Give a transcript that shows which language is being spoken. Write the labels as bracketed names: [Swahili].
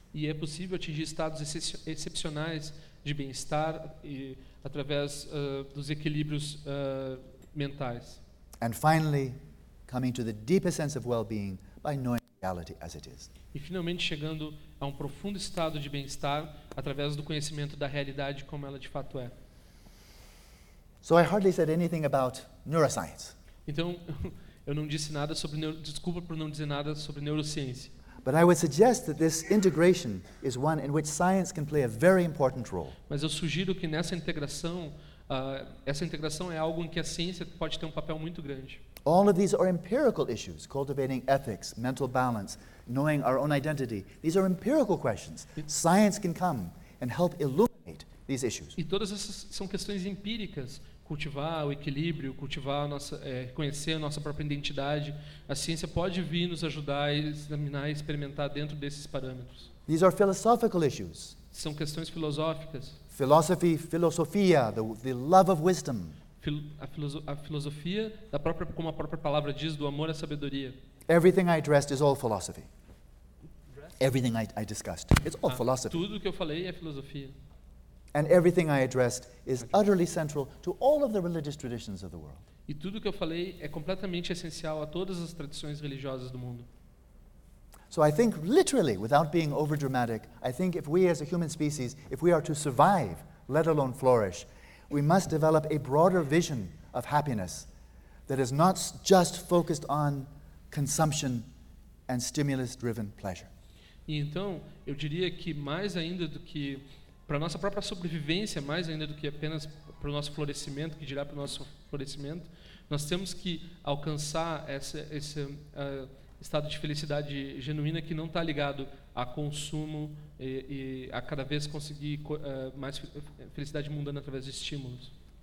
[Portuguese] E é possível atingir estados excepcionais de bem-estar e através dos equilíbrios mentais. [English] And finally, coming to the deepest sense of well-being by knowing reality as it is. [Portuguese] E finalmente chegando a um profundo estado de bem-estar através do conhecimento da realidade como ela de fato é. [English] So I hardly said anything about neuroscience. [Portuguese] Então, eu não disse nada sobre desculpa por não dizer nada sobre neurociência. [English] But I would suggest that this integration is one in which science can play a very important role. [Portuguese] Mas eu sugiro que nessa integração, essa integração é algo em que a ciência pode ter um papel muito grande. [English] All of these are empirical issues, cultivating ethics, mental balance, knowing our own identity. These are empirical questions. Science can come and help illuminate these issues. [Portuguese] E todas essas são questões empíricas. Cultivar o equilíbrio, cultivar a nossa, conhecer a nossa própria identidade. A ciência pode vir nos ajudar a examinar e experimentar dentro desses parâmetros. [English] These are philosophical issues. [Portuguese] São questões filosóficas. [English] Philosophy, filosofia, the love of wisdom. [Portuguese] A filosofia, da própria, como a própria palavra diz, do amor à sabedoria. [English] Everything I addressed is all philosophy. Everything I discussed, it's all philosophy. [Portuguese] Tudo que eu falei é filosofia. [English] And everything I addressed is utterly central to all of the religious traditions of the world. [Portuguese] E tudo que eu falei é completamente essencial a todas as tradições religiosas do mundo. [English] So I think literally, without being overdramatic, I think if we as a human species, if we are to survive, let alone flourish, we must develop a broader vision of happiness that is not just focused on consumption and stimulus-driven pleasure. [Portuguese] E então, eu diria que mais ainda do que para nossa própria sobrevivência, mais ainda do que apenas para o nosso florescimento, que dirá para o nosso florescimento, nós temos que alcançar esse estado de felicidade genuína que não está ligado a consumo e a cada vez conseguir mais felicidade mundana através de estímulos.